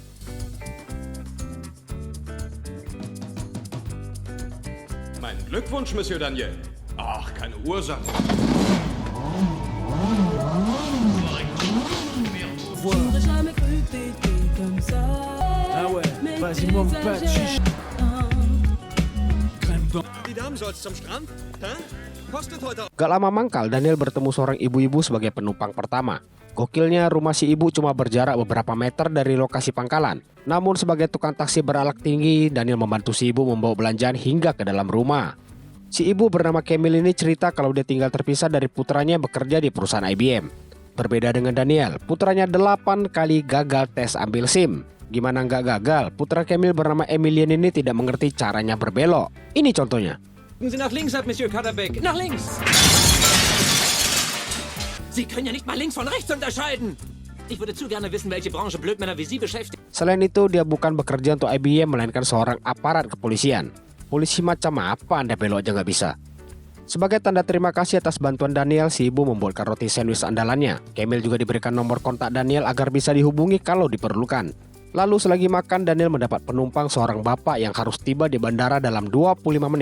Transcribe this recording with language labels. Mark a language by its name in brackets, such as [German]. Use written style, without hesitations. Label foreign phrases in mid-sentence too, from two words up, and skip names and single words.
[German] Mein Glückwunsch, Monsieur Daniel. Ach, keine Ursache. [French] Ah ouais, vas-y, mon pas de chiche. [German] Die Damen soll's zum Strand? Hä? Kostet heute... [Indonesian] Gak lama mangkal, Daniel bertemu seorang ibu-ibu sebagai penumpang pertama. Gokilnya, rumah si ibu cuma berjarak beberapa meter dari lokasi pangkalan. Namun sebagai tukang taksi beralak tinggi, Daniel membantu si ibu membawa belanjaan hingga ke dalam rumah. Si ibu bernama Camille ini cerita kalau dia tinggal terpisah dari putranya yang bekerja di perusahaan IBM. Berbeda dengan Daniel, putranya 8 kali gagal tes ambil SIM. Gimana nggak gagal, putra Camille bernama Emilien ini tidak mengerti caranya berbelok. Ini contohnya. [German] Sie nach links ab, Monsieur Kaderbeck. Nach links! Sie können ja nicht mal links von rechts unterscheiden. Ich würde zu gerne wissen, welche Branche Blödmänner wie Sie beschäftigt. [Indonesian] Selain itu, dia bukan bekerja untuk IBM, melainkan seorang aparat kepolisian. Polisi macam apa Anda belok aja nggak bisa? Sebagai tanda terima kasih atas bantuan Daniel, si ibu membuatkan roti sandwich andalannya. Camille juga diberikan nomor kontak Daniel agar bisa dihubungi kalau diperlukan. Lalu selagi makan, Daniel mendapat penumpang seorang bapak yang harus tiba di bandara dalam 25 menit.